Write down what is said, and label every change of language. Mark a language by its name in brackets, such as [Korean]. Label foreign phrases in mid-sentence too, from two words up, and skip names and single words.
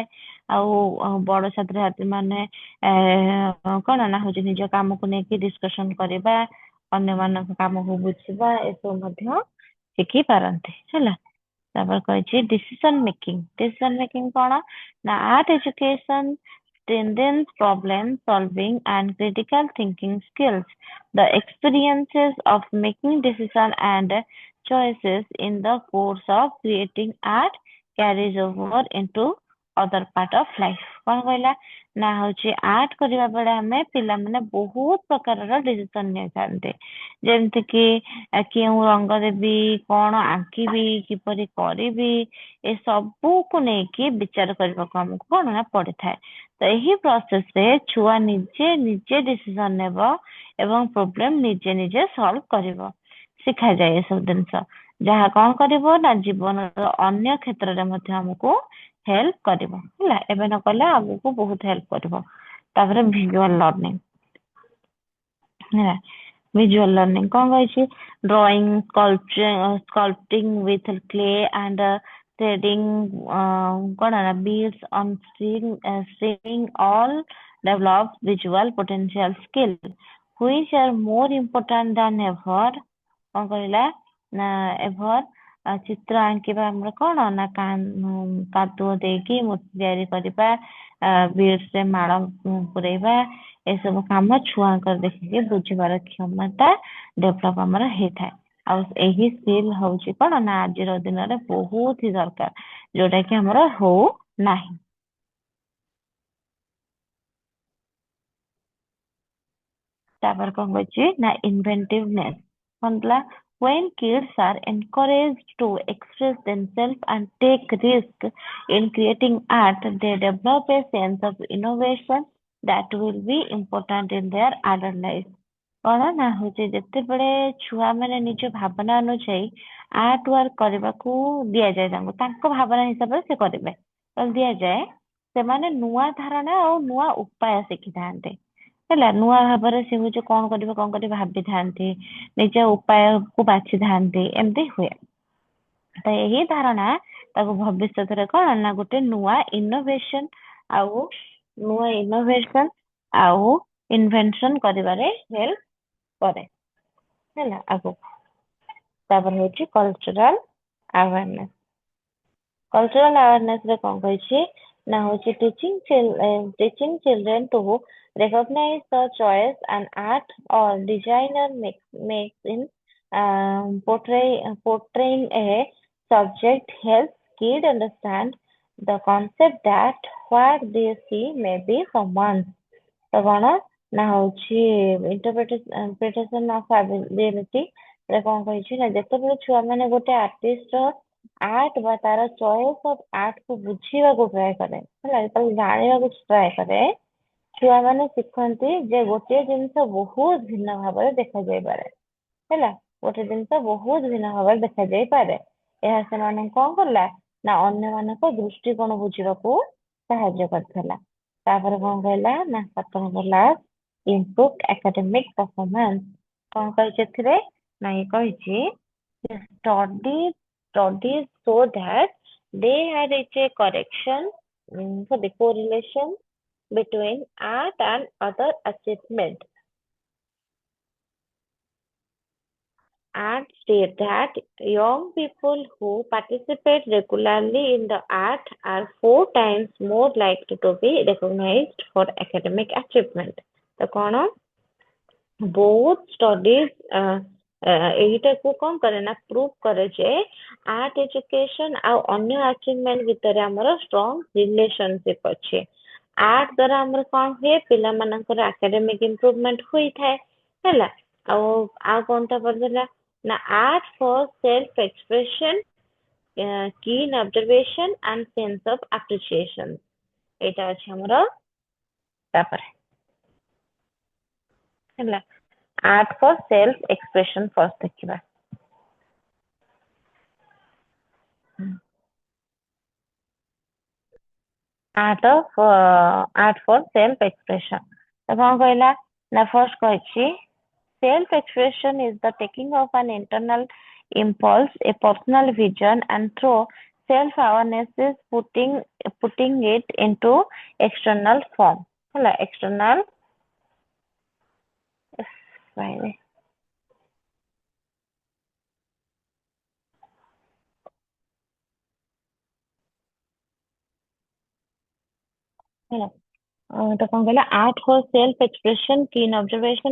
[Odia] ଆଉ ବଡ ଛାତ୍ରଛାତ୍ରୀ ମାନେ କଣ ନା ହଉଛି ନିଜ କାମକୁ ନେଇକି ଡିସ୍କସନ କରିବା, ଅନ୍ୟମାନଙ୍କ କାମକୁ ବୁଝିବା, ଏସବୁ ମଧ୍ୟ ଶିଖି ପାରନ୍ତି, ହେଲା। ତାପରେ କହିଛି [English] decision making [Odia] କଣ ନା [English] art education strengthens problem solving and critical thinking skills. The experiences of making decisions and choices in the course of creating art carries over into other part of life. [Odia] କଣ କହିଲା ନା ହଉଛି ଆର୍ଟ କରିବା ବେଳେ ଆମେ ପିଲାମାନେ ବହୁତ ପ୍ରକାରର ଡିସିସନ ନେଇଥାନ୍ତି, ଯେମିତି କି କେଉଁ ରଙ୍ଗ ଦେବି, କଣ ଆଙ୍କିବି, କିପରି କରିବି, ଏ ସବୁକୁ ନେଇକି ବିଚାର କରିବାକୁ ଆମକୁ କଣ ନା ପଡିଥାଏ। ତ ଏହି ପ୍ରୋସେସରେ ଛୁଆ ନିଜେ ନିଜେ ଡିସିସନ ନେବ ଏବଂ ପ୍ରୋବ୍ଲେମ ନିଜେ ନିଜେ ସଲ୍ଭ କରିବ, ଶିଖାଯାଏ ଏସବୁ ଜିନିଷ, ଯାହା କଣ କରିବ ନା ଜୀବନର ଅନ୍ୟ କ୍ଷେତ୍ରରେ ମଧ୍ୟ ଆମକୁ ହେଲ୍ପ କରିବ, ହେଲା। ଏବେ ନ କଲେ ଆଗକୁ ବହୁତ ହେଲ୍ପ କରିବ। ତାପରେ [English] visual learning, [Odia] ହେଲା। [English] visual learning [Odia] କଣ କହିଛି, [English] drawing, sculpting with clay and threading [Odia] କଣ ନା [English] beads on string all develops visual potential skill which are more important than ever। [Odia] କଣ କହିଲା ନା ever ଚିତ୍ର ଆଙ୍କିବା ଆମର କଣ ନା କାଦୁଅ ଦେଇକି ମୂର୍ତ୍ତି ତିଆରି କରିବା, ବିଡ୍ସରେ ମାଳ ପୁରେଇବା, ଏସବୁ କାମ ଛୁଆଙ୍କର ଦେଖିକି ବୁଝିବାର କ୍ଷମତା ଡେଭଲପ ଆମର ହେଇଥାଏ। ଆଉ ଏହି ସ୍କିଲ୍ ହଉଛି କଣ ନା ଆଜିର ଦିନରେ ବହୁତ ହି ଦରକାର, ଯୋଉଟା କି ଆମର ହଉ ନାହିଁ। ତାପରେ କଣ କହିଛି ନା inventiveness, କଣ ଥିଲା, [English] when kids are encouraged to express themselves and take risk in creating art, they develop a sense of innovation that will be important in their adult life। [Odia] କଣ ନା ହଉଛି ଯେତେବେଳେ ଛୁଆ ମାନେ ନିଜ ଭାବନା ଅନୁଯାୟୀ [English] art work [Odia] କରିବାକୁ ଦିଆଯାଏ, ତାଙ୍କ ଭାବନା ହିସାବରେ ସେ କରିବେ ଦିଆଯାଏ, ସେମାନେ ନୂଆ ଧାରଣା ଆଉ ନୂଆ ଉପାୟ ଶିଖିଥାନ୍ତି, ହେଲା। ନୂଆ ଭାବରେ ସେ ହଉଛି କଣ କରିବେ ଭାବିଥାନ୍ତି, ନିଜ ଉପାୟକୁ ବାଛିଥାନ୍ତି, ଏମିତି ହୁଏ। ତ ଏହି ଧାରଣା ତାକୁ ଭବିଷ୍ୟତରେ କଣ ନା ଗୋଟେ ନୂଆ ଇନୋଭେସନ ଆଉ ଇନଭେନସନ କରିବାରେ ହେଲ୍ପ କରେ, ହେଲା ଆଗକୁ। ତାପରେ ହଉଛି [English] cultural awareness [Odia] ରେ କଣ କହିଛି ନା ହଉଛି [English] teaching children to recognize the choice an art or designer makes in portraying a subject helps kid understand the concept that what they see may be someone. [Odia] ତ କଣ ନା ହଉଛି [English] interpretation of ability [Odia] ରେ କଣ କହିଛି ନା ଯେତେବେଳେ ଛୁଆ ମାନେ ଗୋଟେ [English] artist art [Odia] ବା ତାର [English] choice of art [Odia] କୁ ବୁଝିବାକୁ ଟ୍ରାଏ କରେ ହେଲା ଯେତେବେଳେ ଜାଣିବାକୁ ଟ୍ରାଏ କରେ ଛୁଆ ମାନେ ଶିଖନ୍ତି ଯେ ଗୋଟିଏ ଜିନିଷ ବହୁତ ଭିନ୍ନ ଭାବରେ ଦେଖାଯାଇପାରେ ହେଲା ଗୋଟେ ଜିନିଷ ବହୁତ ଭିନ୍ନ ଭାବରେ ଦେଖାଯାଇପାରେ ଏହା ସେମାନଙ୍କୁ କଣ କଲା ନା ଅନ୍ୟମାନଙ୍କ ଦୃଷ୍ଟିକୋଣ ବୁଝିବାକୁ ସାହାଯ୍ୟ କରିଥିଲା ତାପରେ କଣ କହିଲା ନା 7 [English] last improved academic performance [Odia] କଣ କହିଛି ଏଥିରେ ନା ଇଏ କହିଛି [English] studies so that they had reached a correction for the correlation between art and other achievement and state that young people who participate regularly in the art are 4 times more likely to be recognized for academic achievement. [Odia] ତ କଣ ବହୁତ ଷ୍ଟଡିଜ ଏଇଟାକୁ କଣ କରେ ନା ପ୍ରୁଭ କରେ ଯେ [English] art education [Odia] ଆଉ ଅନ୍ୟ ଆଚିଭମେଣ୍ଟ ଭିତରେ ଆମର [English] strong relationship [Odia] ଅଛି ଆର୍ଟ ଦ୍ଵାରା ଆମର କଣ ହୁଏ ପିଲାମାନଙ୍କର [English] academic improvement [Odia] ହୋଇଥାଏ ହେଲା ଆଉ କଣଟା ପଡିଥିଲା ନା [English] art for self expression keen observation and sense of appreciation [Odia] ଏଇଟା ଅଛି ଆମର ତାପରେ [English] ହେଲା art for self expression first ଦେଖିବା art for self expression [Odia] ତ କଣ କହିଲା ନା [English] first କହିଛି self expression is the taking of an internal impulse a personal vision and through self awareness is putting it into external form ହେଲା external [Odia] ହେଲା ତ କଣ କହିଲା [English] art for self expression keen observation